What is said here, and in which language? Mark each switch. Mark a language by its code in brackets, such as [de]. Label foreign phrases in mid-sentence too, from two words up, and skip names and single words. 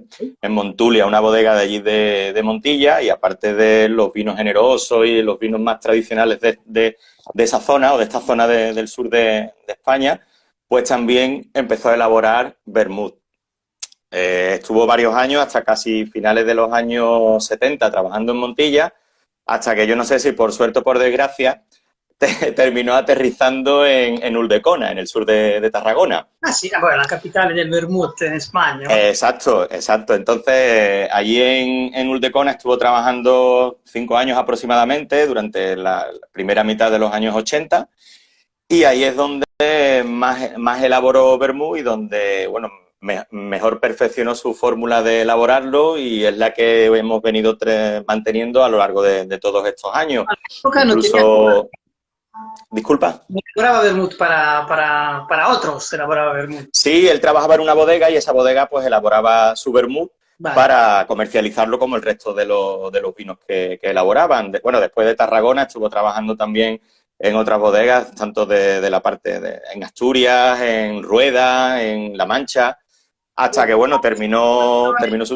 [es] En Montulia, una bodega de allí de Montilla, y aparte de los vinos generosos y los vinos más tradicionales de esa zona o de esta zona del sur de España, pues también empezó a elaborar vermut. Estuvo varios años, hasta casi finales de los años 70, trabajando en Montilla, hasta que yo no sé si por suerte o por desgracia, terminó aterrizando en Ulldecona, en el sur de Tarragona. [it] Ah sì, ah, poi la capitale del Vermouth in Spagna. [es] Exacto, exacto. Entonces, allí en Ulldecona estuvo trabajando 5 años aproximadamente, durante la primera mitad de los años 80, y ahí es donde más elaboró vermut y donde, bueno, mejor perfeccionó su fórmula de elaborarlo, y es la que hemos venido manteniendo a lo largo de todos estos años. [it] All'epoca non tenía, [es] Incluso, disculpa. no elaboraba Vermouth para otros, elaboraba Vermouth. Sí, él trabajaba en una bodega y esa bodega pues elaboraba su vermut Vale. para comercializarlo como el resto de los vinos que elaboraban. Bueno, después de Tarragona estuvo trabajando también en otras bodegas, tanto de la parte en Asturias, en Rueda, en La Mancha, hasta que, bueno, terminó su...